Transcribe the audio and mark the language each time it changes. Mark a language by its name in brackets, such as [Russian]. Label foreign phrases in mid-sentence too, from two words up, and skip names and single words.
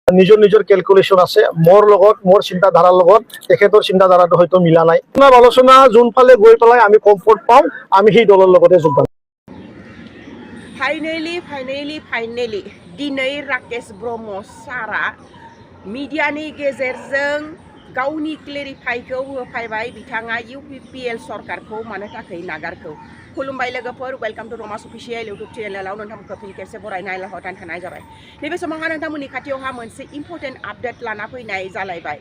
[Assamese] নিজৰ নিজৰ ক্যালকুলেশন আছে মোৰ চিন্তাধাৰাৰ লগত তেখেতৰ চিন্তাধাৰাটো হয়তো মিলা নাই আলোচনা যোনফালে গৈ পেলাই আমি কমফৰ্ট পাওঁ আমি সেই দলৰ লগতে যোগদান [Bodo] फाइनेलि दिनै राकेश ब्रह्म सारा मिडियानि गेजेरजों गावनि क्लेरिफाइखौ होफैबाय बिथाङा UPPL सरकारखौ मानो थाखाय नागारखौ खुलुमबाय लोगोफोर [English] welcome to Ramas official YouTube [Bodo] चैनेलाव नोंथांमोनखौ फिन खेबसे बरायनाय लाहरनाय थानाय जाबाय नैबे समावहा नोंथांमोननि खाथियावहा मोनसे [English] important update [Bodo] लाना फैनाय जालायबाय